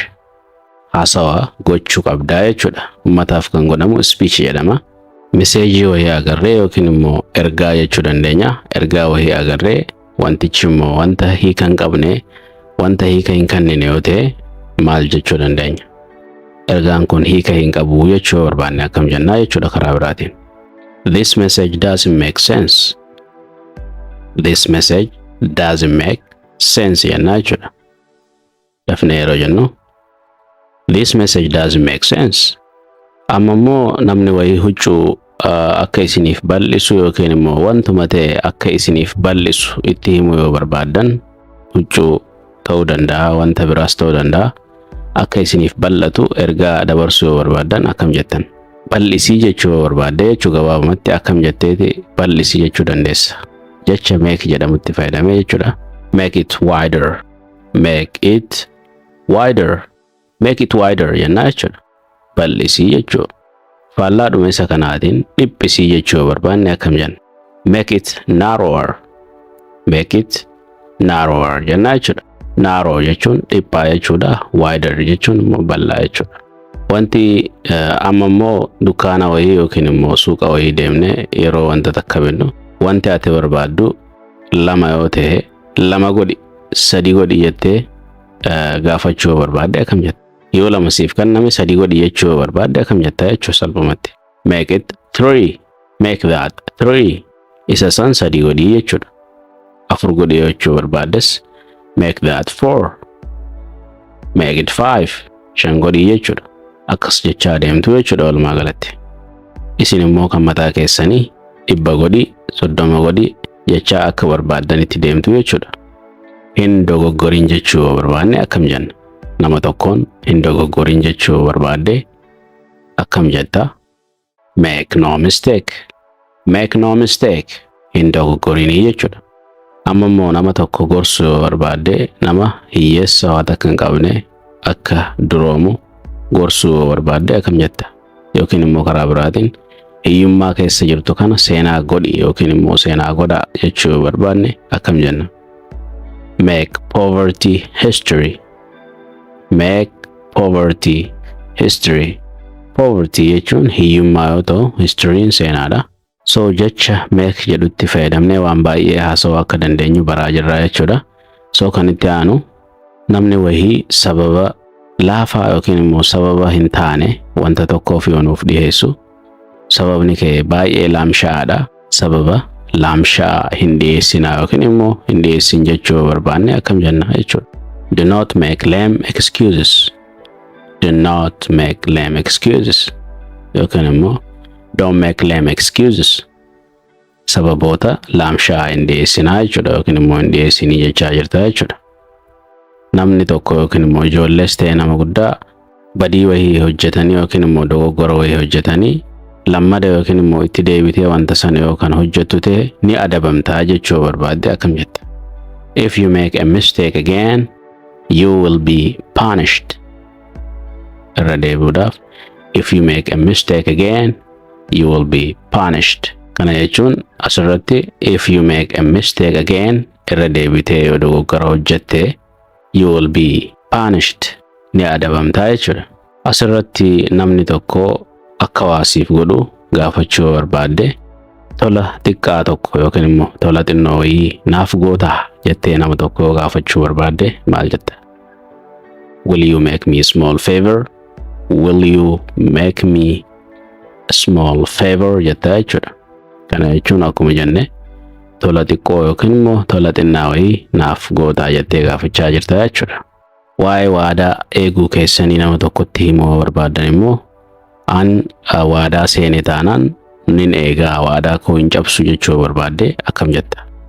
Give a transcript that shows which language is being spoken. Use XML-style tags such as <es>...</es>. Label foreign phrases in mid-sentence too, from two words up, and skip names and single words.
<om>Haasawa gochuu qabdaa jechuudha. Uummataaf kan godhamu speech jedhama. Meseejii wayii agarree yookiin immoo ergaa jechuu dandeenya. Ergaa wayii agarree wantichi immoo wanta hiika hin qabne wanta hiika hin kennine yoo ta'e maal jechuu dandeenya. Ergaan kun hiika hin qabu jechuu barbaanne akkam jennaa jechuudha karaa biraatiin.</om> <en>This message doesn't make sense. This message doesn't make sense</en> <om>jennaa jechuudha. Dafnee yeroo jennu</om> <en>this message doesn't make sense.</en> <om>Amma immoo namni wayii huccuu akka isiniif bal'isu yookiin immoo wantuma ta'e akka isiniif bal'isu itti himuu yoo barbaaddan huccuu ta'uu danda'a wanta biraas ta'uu danda'a. Akka isiniif bal'atu ergaa dabarsuu yoo barbaaddan akkam jettan. Bal'isii jechuu yoo barbaadde jechuu gabaabumatti akkam jetteeti bal'isii jechuu dandeessa. Jecha make jedhamutti fayyadamee jechuudha.</om> <en>Make it wider. Make it wider. Make it wider</en> <om>jennaa jechuudha. Bal'isii jechuu. Faallaa dhuma isa kanaatiin dhiphisii jechuu yoo barbaanne akkam jenna.</om> <en>Make it narrower. Make it narrower</en> <om>jennaa jechuudha. Narrow jechuun dhiphaa jechuudha. Wider jechuun immoo bal'aa jechuudha. Wanti amma immoo dukkaana wayii yookiin immoo suuqa wayii deemne yeroo wanta takka binnu wanti ati barbaaddu lama yoo ta'e lama godhi sadi godhi jettee gaafachuu barbaadde akkam jetta. Yoo lama siif kenname sadi godhi jechuu barbaadde akkam jetta jechuu salphumatti.</om> <en>Make it 3. Make that 3.</en> <om>Isa san sadi godhi jechuudha. Afur godhi jechuu barbaaddes</om> <en>make that 4. Make it 5.</en> <om>Shan godhi jechuudha. Akkas jechaa deemtu jechuudha walumaa galatti. Isin immoo kan mataa keessanii 100 godhi 30 godhi jechaa akka barbaaddanitti deemtu jechuudha. Hin dogoggorin jechuu barbaanne akkam jenna. nama tokkoon hin dogoggorin jechuu barbaadde akkam jetta?</om> <en>Make no mistake. Make no mistake.</en> <om>Hin dogoggorinii jechuudha. Amma immoo nama tokko gorsuu barbaadde nama hiyyeessa waan akka hin qabne akka duroomu gorsuu barbaadde akkam jetta? Yookiin immoo karaa biraatiin hiyyummaa keessa jirtu kana seenaa godhi yookiin immoo seenaa godhaa jechuu barbaadne akkam jenna?</om> <en>Make poverty history. Make poverty history.</en> <om>Poverty jechuun hiyyummaa yoo ta'u, historyin seenaadha. So jecha make jedhutti fayyadamnee waan baay'ee haasawuu akka dandeenyu baraa jirra jechuudha. So kan itti aanu namni wayii sababa laafaa yookiin immoo sababa hin taane wanta tokkoof yoo nuuf dhiyeessu sababni kee baay'ee laamshaadha. Sababa laamshaa hin dhiyeessinaa yookiin immoo hin dhiyeessin jechuu barbaanne akkam jenna jechuudha.</om> <en>Do not make lame excuses. Do not make lame excuses. Yookiin immoo don't make lame excuses.</en> <om>Sababoota laamshaa hin dhiyeessinaa jechuudha yookiin immoo hin dhiyeessinii jechaa jirta jechuudha. Namni tokko yookiin immoo ijoollees ta'e nama guddaa badii wayii hojjetanii yookiin immoo dogoggora wayii hojjetanii lammada yookiin immoo itti deebitee wanta sana yookaan hojjettu ta'e ni adabamtaa jechuu barbaadde akkam jetta?</om> <en>If you make a mistake again, you will be punished.</en> <om>Irra deebi'uudhaaf,</om> <en>if you make a mistake again, you will be punished.</en> <om>Kana jechuun asirratti</om> <en>if you make a mistake again</en> <om>irra deebitee yoo dogoggora hojjette</om> <en>you will be punished</en> <om>ni adabamtaa jechuudha. Asirratti namni tokko akka waasiif godhu gaafachuu barbaadde tola xiqqaa tokko yookiin immoo tola xinnoo wayii naaf gootaa jettee nama tokko gaafachuu barbaadde maal jetta?</om> <en>Will you make me a small favor? Will you make me a small favor</en> <om>jetta jechuudha. Kana jechuun akkuma jenne tola xiqqoo yookiin immoo tola xinnaa wayii naaf gootaa jettee gaafachaa jirta jechuudha. Waa'ee waadaa eeguu keessanii nama tokkotti himuu barbaadan immoo an waadaa seene taanaan nin eegaa waadaa koo hin cabsu jechuu barbaadde akkam jetta?</om>